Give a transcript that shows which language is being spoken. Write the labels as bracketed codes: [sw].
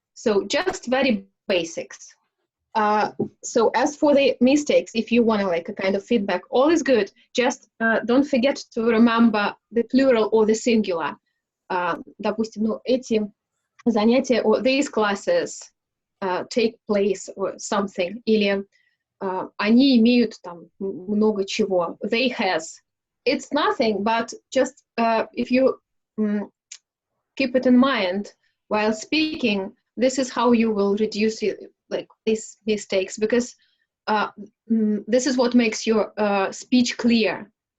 [en] So just very basics. So as for the mistakes, if you want to like a kind of feedback, all is good. Just don't forget to remember the plural or the singular. [ru] Допустим, ну, эти занятия, [en] or these classes take place or something. [ru] Или они имеют там много чего. [en] They has. It's nothing, but just if you keep it in mind while speaking, this is how you will reduce like these mistakes, because this is what makes your speech clear.